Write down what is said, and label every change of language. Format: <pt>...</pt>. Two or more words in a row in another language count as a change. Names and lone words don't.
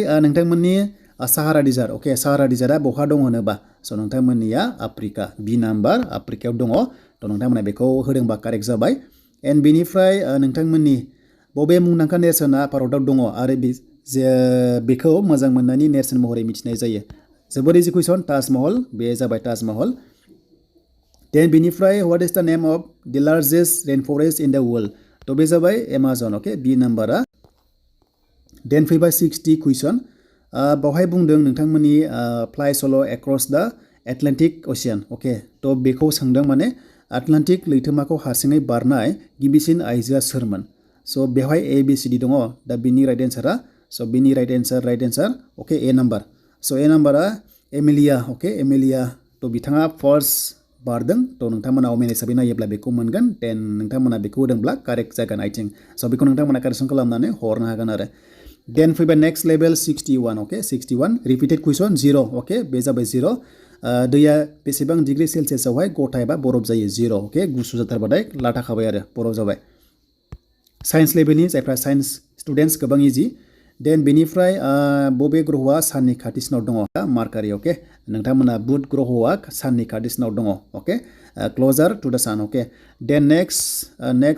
<brx>नोंथांमोननि साहारा डिजार्ट ओके साहारा डिजार्टआ बहा दङ होनोबा स' नोंथांमोननिया आफ्रिका B नाम्बार आफ्रिकायाव दङ थ' नोंथांमोना बेखौ होदोंबा कारेक्ट जाबाय एन्ड बेनिफ्राय नोंथांमोननि बबे मुंदांखा नेरसोना भारताव दङ आरो बेखौ मोजां मोननायनि नेरसोन महरै मिथिनाय जायो जोबोर</brx> <en>easy question</en> <brx>ताजमहल बे जाबाय ताजमहल देन बेनिफ्राय</brx> <en>what is the name of the largest rain forest in the world</en> <brx>थ' बे जाबाय एमाजन ओके B नाम्बारा देन फैबाय 60 कुइसन बावहाय बुंदों नोंथांमोननि</brx> <en>fly solo across the Atlantic ocean</en> <brx>ओके थ' बेखौ सोंदों माने आटलान्टिक लैथोमाखौ हारसिङै बारनाय गिबिसिन आइजोआ सोरमोन स' बेवहाय ABCD दङ दा बिनि</brx> <en>right answer</en> <brx>स' बिनि</brx> <en>right answer</en> <brx>ओके A नाम्बार स' A नाम्बारा एमिलिया ओके एमिलिया तो बिथाङा फार्स्ट बारदों तो नोंथांमोना अमेन हिसाबै नायोब्ला बेखौ मोनगोन देन नोंथांमोना बेखौ होदोंब्ला कारेक्ट जागोन</brx> <en>I think</en> <brx>स' बेखौ नोंथांमोना कारेक्सन खालामनानै हरनो हागोन आरो देन फैबाय</brx> <en>next level</en> <brx>61 अके 61</brx> <en>repeated question</en> <brx>0 अके बे जाबाय 0 दैया बेसेबां डिग्री सेलसियासआवहाय गथा एबा बरफ जायो 0 अके गुसु जाथारबाथाय लाथा खाबाय आरो बरफ जाबाय साइन्स लेभेलनि जायफ्रा</brx> <en>science students</en> <brx>गोबां इजि देन बेनिफ्राय बबे ग्रहआ साननि खाथिसिनाव दङ मार्कारि अके नोंथांमोना बुध ग्रहआ साननि खाथिसिनाव दङ अके</brx> <en>closer to the sun</en> <brx>अके</brx> <en>then next</en>